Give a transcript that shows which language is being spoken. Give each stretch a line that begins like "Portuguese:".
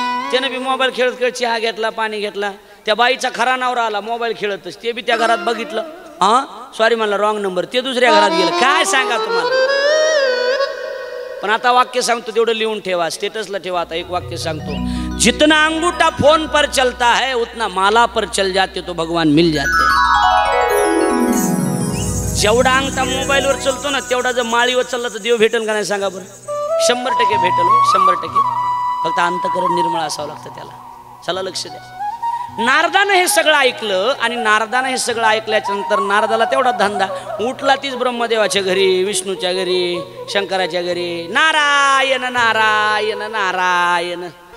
Marathi: त्याने बी मोबाईल खेळत खेळत चहा घेतला, पाणी घेतला. त्या बाईचा खरा नवरा आला मोबाईल खेळतच, ते बी त्या घरात बघितलं. सॉरी म्हणला रॉंग नंबर, ते दुसऱ्या घरात गेलं. काय सांगा तुम्हाला. पण आता वाक्य सांगतो तेवढं लिहून ठेवा, स्टेटसला ठेवा. आता एक वाक्य सांगतो,
Hindi: जितना अंगूठा फोन पर चलता है उतना माला पर चल जाते तो भगवान मिल जाते.
Marathi: जेवढा अंगठा मोबाईलवर चलतो ना तेवढा जर माळीवर चालला तर देव भेटेल का नाही सांगा बरं? 100% भेटेल, 100%. फक्त अंतःकरण निर्मळ असावं लागतं त्याला. चला लक्ष द्या. नारदानं हे सगळं ऐकलं आणि नारदानं हे सगळं ऐकल्याच्या नंतर नारदाला तेवढा धंदा, उठला तीच ब्रह्मदेवाच्या घरी, विष्णूच्या घरी, शंकराच्या घरी, नारायण नारायण नारायण.